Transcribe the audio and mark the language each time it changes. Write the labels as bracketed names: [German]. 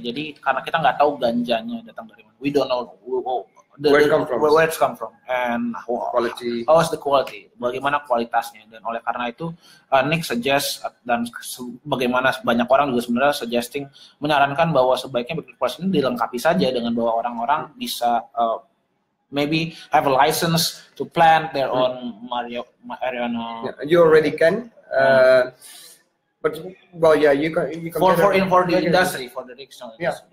[Indonesian] Jadi karena kita nggak tahu ganjanya datang dari mana. [English] We don't know where it's come from and how is the quality, [Indonesian] bagaimana kualitasnya. Dan oleh karena itu Nick suggest, dan bagaimana banyak orang juga sebenarnya suggesting, menyarankan bahwa sebaiknya backdoor policy ini dilengkapi saja dengan bahwa orang-orang bisa [English] maybe have a license to plant their own marijuana. Yeah, you already can. But well, yeah, you can for the industry, for the regional industry.